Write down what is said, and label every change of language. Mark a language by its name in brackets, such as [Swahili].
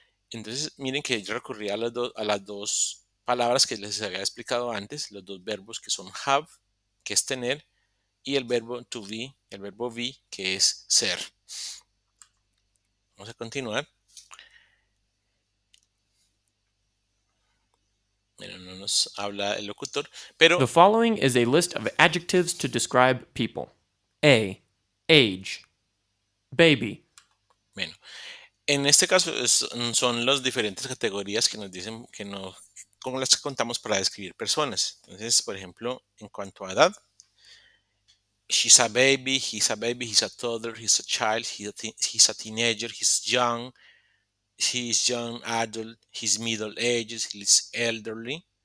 [Spanish] Entonces, miren que yo recurrí a las dos palabras que les había explicado antes, los dos verbos que son have, que es tener, y el verbo to be, el verbo be, que es ser. Vamos a continuar. Bueno, no nos habla el locutor, pero [English] The following is a list of adjectives to describe people. A. Age. Baby. [Spanish] bueno, en este caso son las diferentes categorías que nos dicen cómo las contamos para describir personas. Entonces, por ejemplo, en cuanto a edad, [English] she's a baby, he's a toddler, he's a child, he's a teenager, he's young, he's young adult, he's middle ages, he's elderly.